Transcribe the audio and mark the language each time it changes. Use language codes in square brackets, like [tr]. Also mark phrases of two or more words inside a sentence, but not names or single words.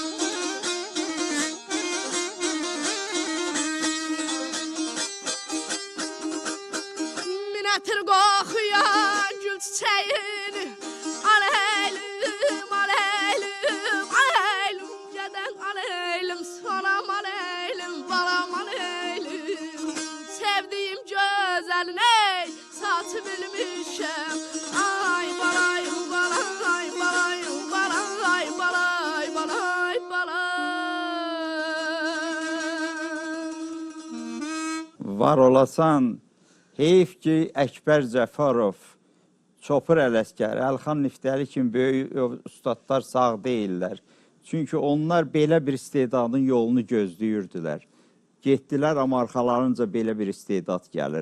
[az] minətir qoxuyan gül çiçəyini aleylim aleylim aleylim cədəl aleylim sanam aleylim balam aleylim sevdiğim gözəlin ey saçı bilmişəm ay balay balay balay balay balay balay balay Var olasan, heyf ki Əkbər Cəfarov, Çopur Ələsgər, Əlxan Niftəli kimi böyük ustadlar sağ deyirlər. Çünki onlar belə bir istedadın yolunu gözləyirdilər. Getdilər, amma arxalarınca belə bir istedad gəlir.